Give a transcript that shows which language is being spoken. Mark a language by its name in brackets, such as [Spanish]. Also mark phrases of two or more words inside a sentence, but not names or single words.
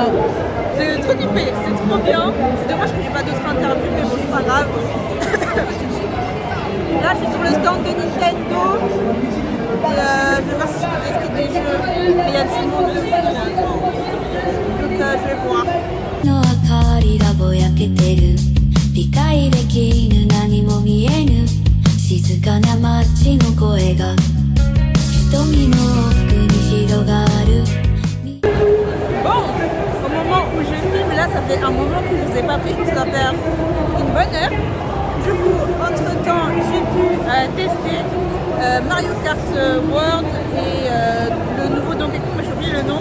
[French] J'ai trop kiffé, c'est trop bien. C'est dommage que j'ai pas d'autres interviews, mais bon, c'est pas grave. Là, je suis sur le stand de Nintendo. Et je vais voir si je peux tester des jeux. Mais il y a du monde dessus. Donc je vais voir. [Japanese] 理解できぬ何も見えぬ静かな街の声が瞳の奥に広がる [French] Bon, au moment où je filme, là ça fait un moment que je ne vous ai pas pris, je pense que ça va faire une bonne heure. Du coup, entre temps, j'ai pu tester Mario Kart World et le nouveau Donkey Kong, mais j'ai oublié le nom.